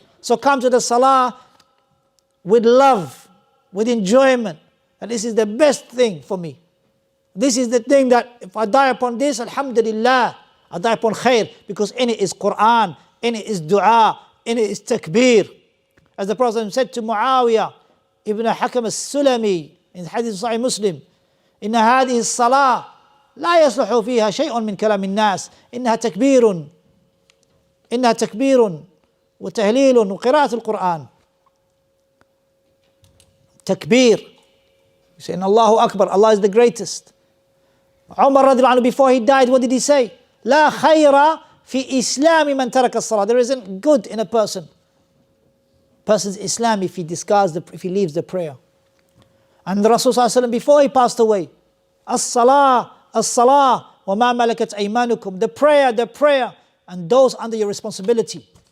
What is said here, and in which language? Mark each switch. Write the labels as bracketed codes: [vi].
[en] So come to the salah with love, with enjoyment. And this is the best thing for me. This is the thing that if I die upon this, alhamdulillah, I die upon khair, because in it is Quran, in it is dua, in it is takbir. As the Prophet said to Muawiyah ibn Hakam al-Sulami in Hadith Sahih Muslim, [ar] إن هذه الصلاة لا يصلح فيها شيء من كلام الناس إنها تكبير وتهليل وقراءة القرآن. [en] Takbir. You say, Allahu Akbar, Allah is the greatest. Umar radiallahu anhu, before he died, what did he say? [ar] لا خير في إسلام من ترك الصلاة. [en] There isn't good in a person's Islam if he leaves the prayer. And the Rasul sallallahu alaihi wasallam, before he passed away, [ar] as-salah, as-salah, wa ma malakat aymanukum. [en] The prayer, and those under your responsibility.